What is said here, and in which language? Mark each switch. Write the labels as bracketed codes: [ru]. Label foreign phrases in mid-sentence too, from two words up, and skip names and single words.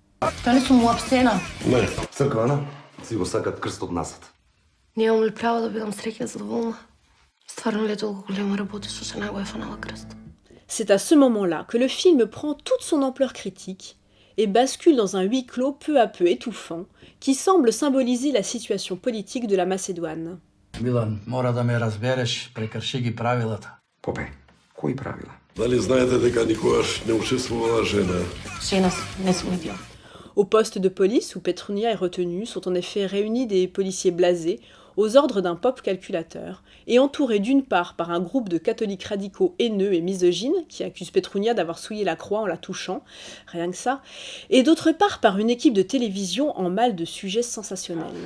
[fr] C'est à ce moment-là que le film prend toute son ampleur critique et bascule dans un huis clos peu à peu étouffant qui semble symboliser la situation politique de la Macédoine. [mk] Милан, мора да ме разбереш, прекрши ги правилата. Попеј, кои правила? Дали знаете дека никогаш не учествувала жена? [fr] Au poste de police où Petrounia est retenue sont en effet réunis des policiers blasés aux ordres d'un pop calculateur et entourés d'une part par un groupe de catholiques radicaux haineux et misogynes qui accusent Petrounia d'avoir souillé la croix en la touchant, rien que ça, et d'autre part par une équipe de télévision en mal de sujets sensationnels.